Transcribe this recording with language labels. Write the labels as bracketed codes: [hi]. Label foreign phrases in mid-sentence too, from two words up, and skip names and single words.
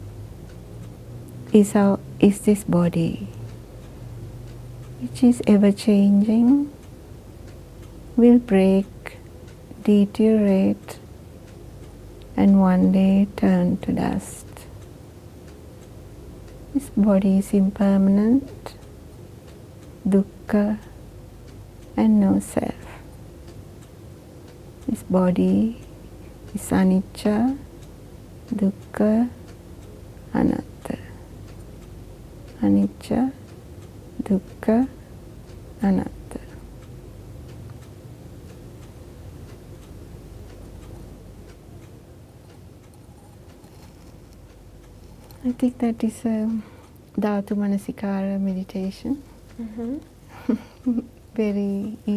[en] is this body, which is ever changing, will break, deteriorate, and one day turn to dust. This body is impermanent, dukkha, and no self. This body is [pi] anicca, dukkha, anatta. Anicca, dukkha, anatta. [en] I think that is a Dhatu Manasikara meditation. Very easily